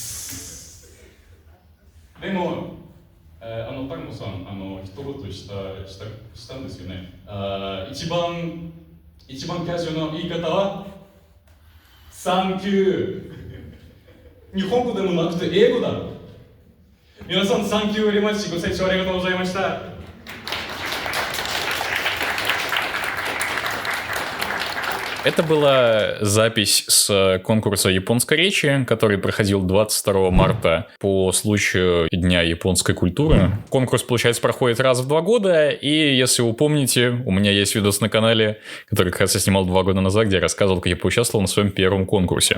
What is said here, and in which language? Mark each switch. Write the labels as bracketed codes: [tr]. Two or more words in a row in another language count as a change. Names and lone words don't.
[ja] でも、タルモさん、一言したんですよね。一番カジュアルな言い方は、サンキュー。日本語でもなくて英語だ。皆さん、 [en] thank you very much, [ja] ご清聴ありがとうございました。 [ru] Это была запись с конкурса японской речи, который проходил 22 марта по случаю Дня японской культуры. Конкурс, получается, проходит раз в 2 года, и если вы помните, у меня есть видос на канале, который как раз я снимал 2 года назад, где я рассказывал, как я поучаствовал на своем первом конкурсе.